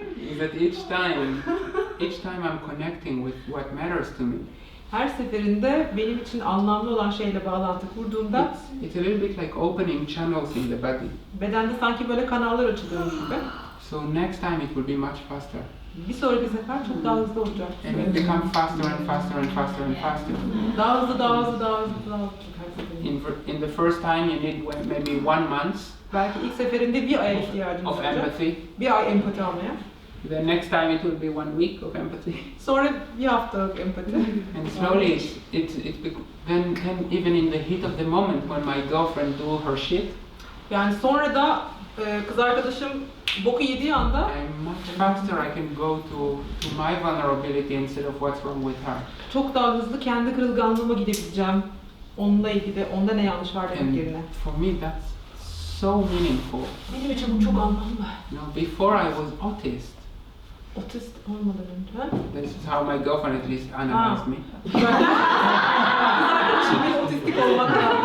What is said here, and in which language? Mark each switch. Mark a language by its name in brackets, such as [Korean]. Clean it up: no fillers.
[English] is that each time I'm connecting with what matters to me. [Turkish] Her seferinde benim için anlamlı olan şeyle bağlantı kurduğumda [English] It's a little bit like opening channels in the body. [Turkish] bedende sanki böyle kanallar açılıyormuş gibi. [English] So next time it will be much faster. [Turkish] Bir sonraki sefer çok daha hızlı olacak. [English] And it becomes faster and faster and faster and faster. [Turkish] Daha hızlı, daha hızlı, daha hızlı, daha hızlı her seferinde. [English] In the first time you need maybe 1 month [Turkish] Belki ilk seferinde bir aya ihtiyacınız [English] of [Turkish] olacak. [English] empathy. [Turkish] Bir ay empati almaya. [English] The next time it will be 1 week of empathy. [Turkish] Sonra bir haftalık empati. [English] And slowly then even in the heat of the moment when my girlfriend do her shit, [Turkish] Yani sonra da kız arkadaşım boku yediği anda [English] I'm much faster I can go to my vulnerability instead of what's wrong with her. [Turkish] çok daha hızlı kendi kırılganlığıma gidebileceğim. Onunla ilgili, onda ne yanlış var demek [English] And [Turkish] yerine. [English] for me that's so meaningful. [Turkish] Benim için bu çok anlamlı. [English] You know, before I was autist. [Turkish] Otist olmadan önce. [English] This is how my girlfriend at least analyzed me. [Turkish] Kız arkadaşım bir otistik olmadan.